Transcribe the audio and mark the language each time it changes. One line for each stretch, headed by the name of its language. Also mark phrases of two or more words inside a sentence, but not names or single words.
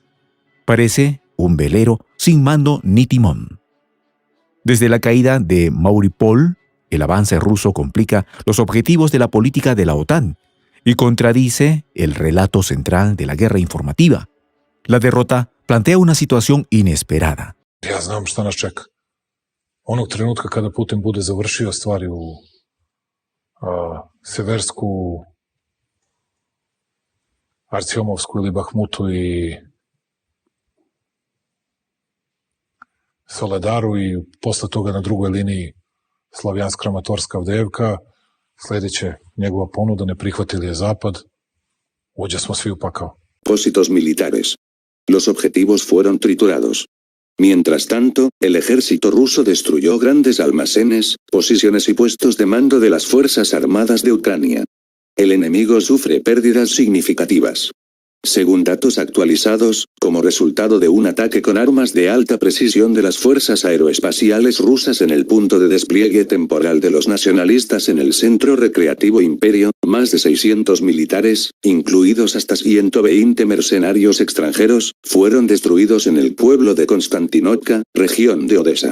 Spanish: Parece un velero sin mando ni timón. Desde la caída de Mariupol, el avance ruso complica los objetivos de la política de la OTAN y contradice el relato central de la guerra informativa. La derrota plantea una situación inesperada.
Serbian: Ja znam šta nas čeka. Onog trenutka kada Putin bude završio stvari u Seversku, Artjomovsku ili Bahmutu i Soledaru, i posle toga na drugoj liniji Slavjansk-Kramatorska, Avdejevka, sledeće njegova ponuda, ne prihvatili je Zapad, uđe smo svi u pakao.
Spanish: Propósitos militares. Los objetivos fueron triturados. Mientras tanto, el ejército ruso destruyó grandes almacenes, posiciones y puestos de mando de las Fuerzas Armadas de Ucrania. El enemigo sufre pérdidas significativas. Según datos actualizados, como resultado de un ataque con armas de alta precisión de las fuerzas aeroespaciales rusas en el punto de despliegue temporal de los nacionalistas en el centro recreativo Imperio, más de 600 militares, incluidos hasta 120 mercenarios extranjeros, fueron destruidos en el pueblo de Konstantinovka, región de Odessa.